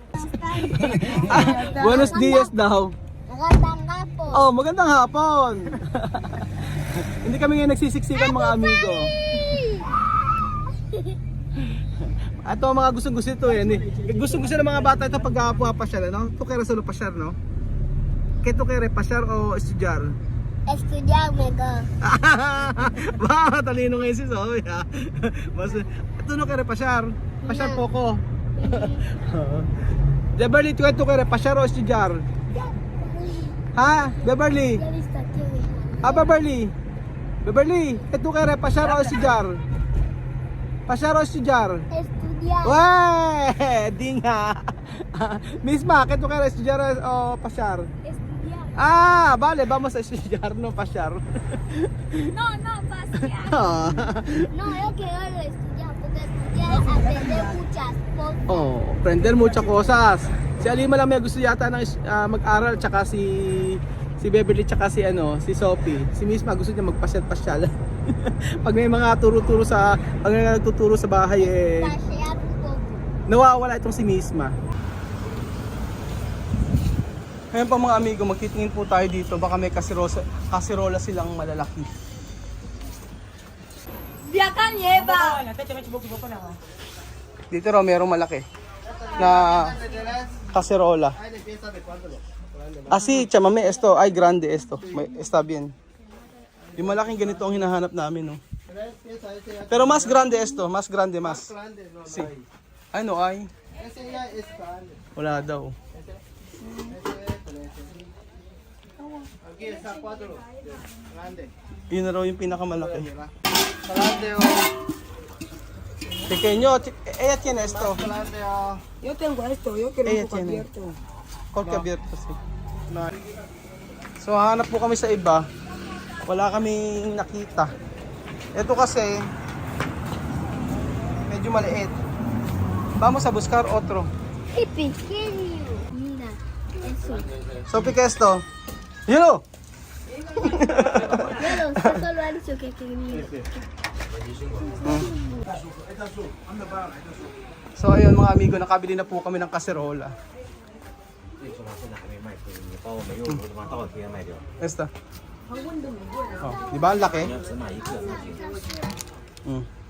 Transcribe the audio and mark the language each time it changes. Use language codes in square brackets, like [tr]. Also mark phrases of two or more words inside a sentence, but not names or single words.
[es] Buenos dias daw. [tl] Magandang hapon. Oh, magandang hapon. Hindi kami ngayon nagsisiksikan mga amigo. Ito ang mga gustong-gusto ito Gustong-gusto ng mga bata ito pag pumapasyal, no? [es] Tukera solo pasyar, no? ¿Qué tukera, pasyar o estudyar? Estudiar mejor. [tl] Ba, talino ngayon si Zoe, ha? [es] Ito no kere pasyar. Pasyar poko. Beverly, tu kere pasyar o estudyar? [tl] Ha? Beverly? [es] Beverly, ito kere pasyar o estudyar? Pasyar o estudyar? Estudiar. [tl] Weh, di nga. [es] Misma, ito kere estudyar o pasyar? Vale, vamos a estudiar, no pasyar. No, pasear. No, yo quiero estudiar, porque estudiar es aprender muchas cosas. Aprender muchas cosas. [tl] Si Alima lang may gusto yata ng mag-aral, tsaka si Beverly, tsaka si Sophie. Si Misma gusto niya magpasyal-pasyal. Pag may mga pag may nagtuturo sa bahay [es] Pasear un poco. [tl] nawawala itong si Misma. Ngayon pa mga amigo, magtitingin po tayo dito. Baka may kasirola silang malalaki. [es] De acá nieva. [tl] Dito raw merong malaki na kaserola. [es] Asi, chamame esto, ay grande esto. May está bien. [tl] Yung malaking ganito ang hinahanap namin, no. [es] Pero mas grande esto, mas grande mas. Si. [tl] Ay no ay. Wala daw. Yun na raw yung pinakamalaki. [es] Pequeño, ella tiene esto. Yo tengo esto, yo quiero Ella un poco tiene. abierto. Corte abierto sí. [tl] So hanap po kami sa iba. Wala kaming nakita. Ito kasi medyo maliit. [es] Vamos a buscar otro. Y pequeño. Mira, eso. So pique esto. Yelo. Pero solo ha dicho que pequeño. [tl] So ayun mga amigo, nakabili na po kami ng kaserola. [es] Esta. [tl] Oh, di ba ang laki? Mm.